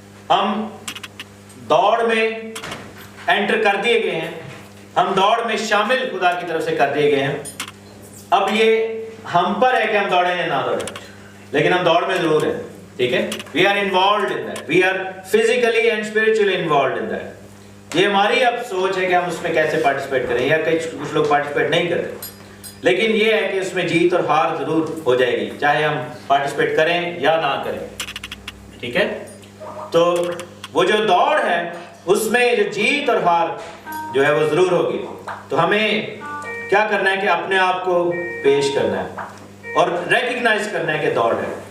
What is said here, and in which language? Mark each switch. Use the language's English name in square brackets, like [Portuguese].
[Urdu] ہم دوڑ میں انٹر کر دیے گئے ہیں، ہم دوڑ میں شامل خدا کی طرف سے کر دیے گئے ہیں۔ اب یہ ہم پر ہے کہ ہم دوڑیں یا نہ دوڑیں، لیکن ہم دوڑ میں ضرور ہیں، ٹھیک ہے۔ [English] We are involved in that. We are physically and spiritually involved in that. [Urdu] یہ ہماری اب سوچ ہے کہ ہم اس میں کیسے پارٹیسپیٹ کریں، یا کچھ لوگ پارٹیسپیٹ نہیں کرتے، لیکن یہ ہے کہ اس میں جیت اور ہار ضرور ہو جائے گی، چاہے ہم پارٹیسپیٹ کریں یا نہ کریں، ٹھیک ہے۔ تو وہ جو دوڑ ہے اس میں جو جیت اور ہار جو ہے وہ ضرور ہوگی۔ تو ہمیں کیا کرنا ہے کہ اپنے آپ کو پیش کرنا ہے اور ریکگنائز کرنا ہے کہ دوڑ ہے۔